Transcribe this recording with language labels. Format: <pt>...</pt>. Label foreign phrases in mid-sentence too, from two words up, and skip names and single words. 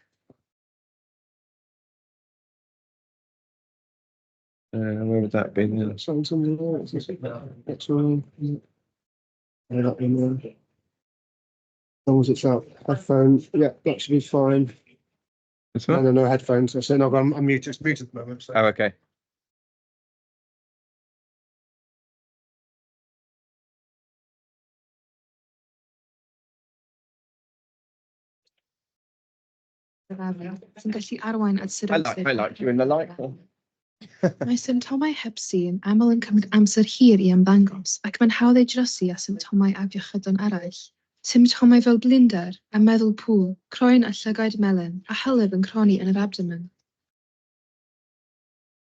<en>Where would that be then? Sounds on there. That's all. Not in there. As long as it's out. Headphones. Yeah, that should be fine. This No, one? no headphones. I said no, I'm muted. It's muted at the moment. So. Oh, okay.</en> <cy>Sy'n gallu arwain at sut</cy> <en>I like you in the light.</en> <cy>Mae symptomau Hep C yn aml yn cymryd amser hir i ymddangos ac mae'n hawdd ei drosi â symptomau afiechydon eraill. Symptomau fel blinder, a meddwl pŵl, croen a llygaid melyn, a hylif yn croni yn yr abdomen.</cy>